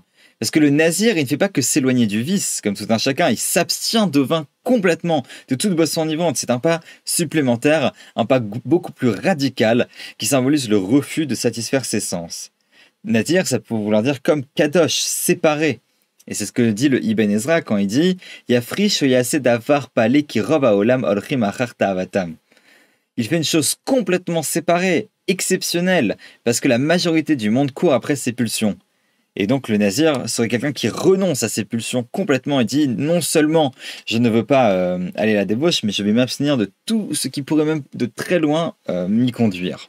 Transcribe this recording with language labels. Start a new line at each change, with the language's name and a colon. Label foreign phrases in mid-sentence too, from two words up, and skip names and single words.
French: Parce que le nazir, il ne fait pas que s'éloigner du vice, comme tout un chacun, il s'abstient de vin complètement, de toute boisson enivrante. C'est un pas supplémentaire, un pas beaucoup plus radical, qui symbolise le refus de satisfaire ses sens. Nazir, ça peut vouloir dire comme kadosh, séparé. Et c'est ce que dit le Ibn Ezra quand il dit
Hebrew: יפריש יעשה דבר פלא כי רוב העולם הולכים אחר תאוותם.
French: Il fait une chose complètement séparée, exceptionnelle, parce que la majorité du monde court après ses pulsions. Et donc le nazir serait quelqu'un qui renonce à ses pulsions complètement et dit non seulement je ne veux pas aller à la débauche, mais je vais m'abstenir de tout ce qui pourrait même de très loin m'y conduire.